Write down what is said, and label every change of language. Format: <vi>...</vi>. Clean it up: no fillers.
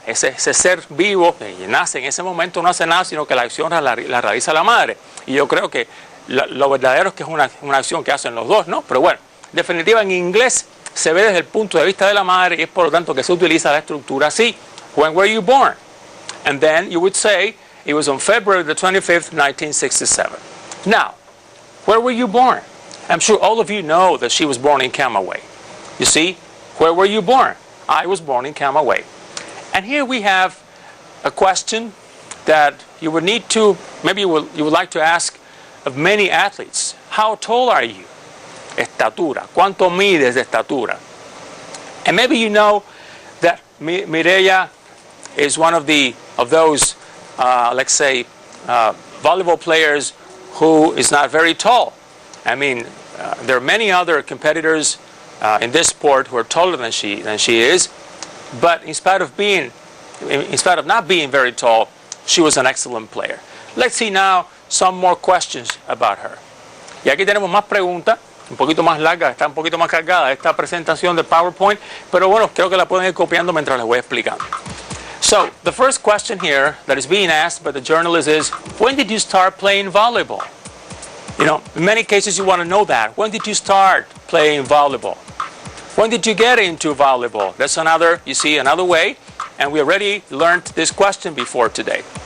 <es>Ese ser vivo que nace en ese momento no hace nada, sino que la acción la realiza la madre. Y yo creo que lo verdadero es que es una acción que hacen los dos, ¿no? Pero bueno, en definitiva en inglés se ve desde el punto de vista de la madre y es por lo tanto que se utiliza la estructura así.</es> <en>When were you born? And then you would say, it was on February the 25th, 1967. Now, where were you born? I'm sure all of you know that she was born in Camagüey. You see, where were you born? I was born in Camagüey. And here we have a question that you would need to, maybe you would like to ask of many athletes. How tall are you? Estatura.</en> <es>¿Cuánto mides de estatura?</es> <en>And maybe you know that Mireya is one of those, let's say, volleyball players who is not very tall. I mean, there are many other competitors in this sport who are taller than she is, but in spite of not being very tall, she was an excellent player. Let's see now some more questions about her.</en> <es>Y aquí tenemos más preguntas, un poquito más larga, está un poquito más cargada esta presentación de PowerPoint, pero bueno, creo que la pueden ir copiando mientras les voy explicando.</es> <en>So, the first question here that is being asked by the journalist is, when did you start playing volleyball? You know, in many cases you want to know that. When did you start playing volleyball? When did you get into volleyball? That's another way, and we already learned this question before today.</en>